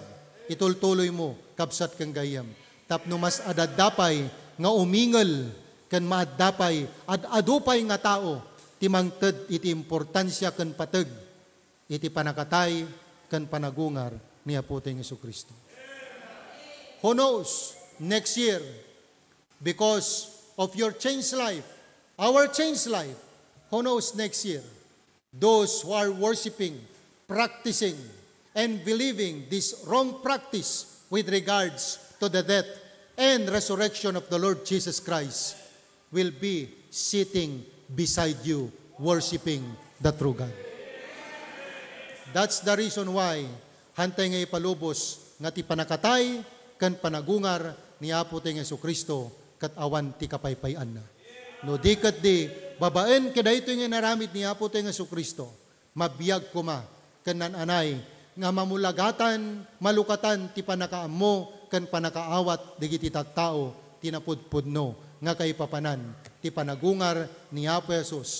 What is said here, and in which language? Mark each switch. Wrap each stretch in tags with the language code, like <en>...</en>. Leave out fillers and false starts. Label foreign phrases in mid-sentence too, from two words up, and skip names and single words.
<ilo>Itultuloy mo, kapsat kang gayam. Tapno mas adadapay nga umingal kan maadapay adupay nga tao ti mangted iti importansya kan pateg iti panakatay kan panagungar ni Apo tayong Jesucristo.</ilo> <en>Who knows next year because of your changed life, our changed life, who knows next year those who are worshiping, practicing and believing this wrong practice with regards to the death and resurrection of the Lord Jesus Christ will be sitting beside you, worshiping the true God. That's the reason why</en> <ilo>hantay nga ipalubos nga ti panakatay kan panagungar ni Apo tayong Jesucristo kat awan ti kapaypayan na. No di kat di babaen kada ito nga naramid ni Apo tayong Jesucristo, mabiyag kuma kan nananay nga mamulagatan, malukatan ti panakaammo kan panakaawat digiti tattao tinapudpudno nga kay papanan ti panagungar ni Apo Jesus.</ilo>